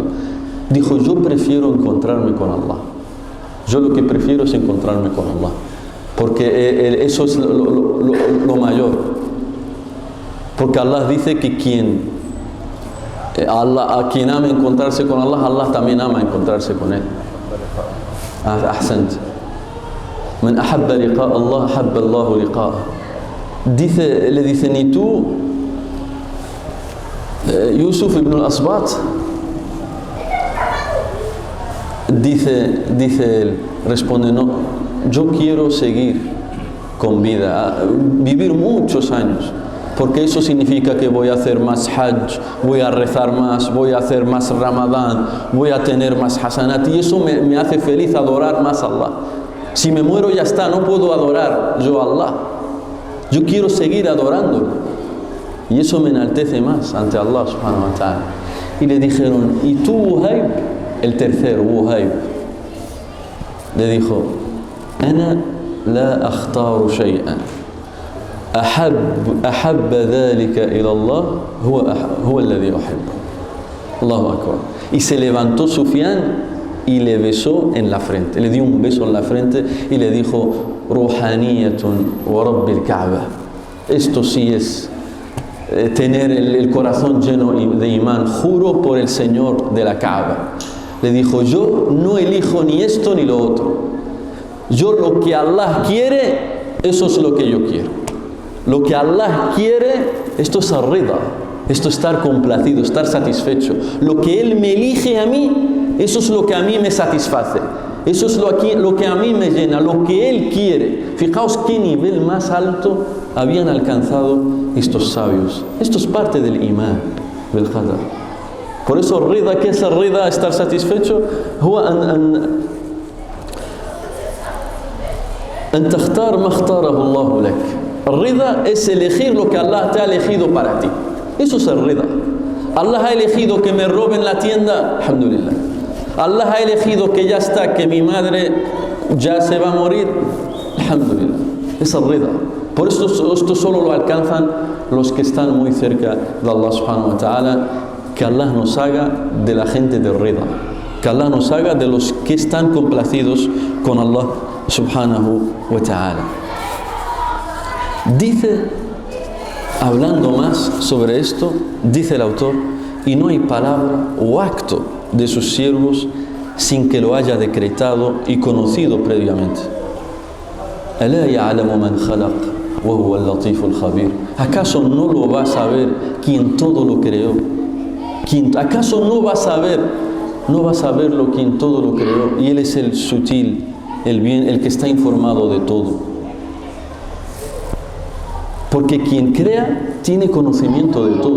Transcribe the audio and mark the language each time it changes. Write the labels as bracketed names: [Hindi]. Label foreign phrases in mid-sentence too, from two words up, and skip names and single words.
[Spanish] Dijo, yo prefiero encontrarme con Allah. Yo lo que prefiero es encontrarme con Allah, porque eso es lo mayor. Porque Allah dice que a quien ama encontrarse con Allah, Allah también ama encontrarse con Él. Ahsant. [Arabic] من أحب لقاء الله أحب الله لقاءه. [Spanish] Le dicen, ¿y tú, Yusuf ibn al-Asbat? Dice él, responde, no, yo quiero seguir con vida, vivir muchos años, porque eso significa que voy a hacer más hajj, voy a rezar más, voy a hacer más ramadán, voy a tener más hasanat, y eso me hace feliz adorar más a Allah. Si me muero ya está, no puedo adorar yo a Allah. Yo quiero seguir adorándolo. Y eso me enaltece más ante Allah [Arabic] سبحانه وتعالى. [Spanish] Y le dijeron, ¿y tú, Uhayb? El tercero, Uhayb, le dijo, [Arabic] أنا لا أختار شيئا أحب ذلك إلى الله هو الذي أحبه. الله أكبر. [Spanish] Y se levantó Sufyan y le besó en la frente, le dio un beso en la frente y le dijo, [Arabic] روحانية ورب الكعبة. [Spanish] Esto sí es tener el corazón lleno de imán, juro por el Señor de la Kaaba. Le dijo, yo no elijo ni esto ni lo otro. Yo lo que Allah quiere, eso es lo que yo quiero. Lo que Allah quiere, esto es ar-rida, esto es estar complacido, estar satisfecho. Lo que Él me elige a mí, eso es lo que a mí me satisface. Eso es lo que a mí me llena, lo que Él quiere. Fijaos qué nivel más alto habían alcanzado estos sabios. Esto es parte del imán, del qadar. Por eso rida, ¿qué es el rida? Estar satisfecho. [Arabic] أن تختار ما اختاره الله لك. [Spanish] El rida es elegir lo que Allah te ha elegido para ti. Eso es el rida. Allah ha elegido que me roben la tienda, alhamdulillah. Allah ha elegido que ya está, que mi madre ya se va a morir, alhamdulillah. Es el rida. Por eso esto solo lo alcanzan los que están muy cerca de Allah [Arabic] سبحانه وتعالى. [Spanish] Que Allah nos haga de la gente de rida. Que Allah nos haga de los que están complacidos con Allah [Arabic] سبحانه وتعالى. [Spanish] Dice, hablando más sobre esto, dice el autor, y no hay palabra o acto de sus siervos sin que lo haya decretado y conocido previamente. [Arabic] ألا يعلم من خلق وهو اللطيف الخبير. [Spanish] ¿Acaso no lo va a saber quien todo lo creó? ¿Acaso no va a saberlo quien todo lo creó? Y Él es el sutil, el bien, el que está informado de todo. Porque quien crea tiene conocimiento de todo.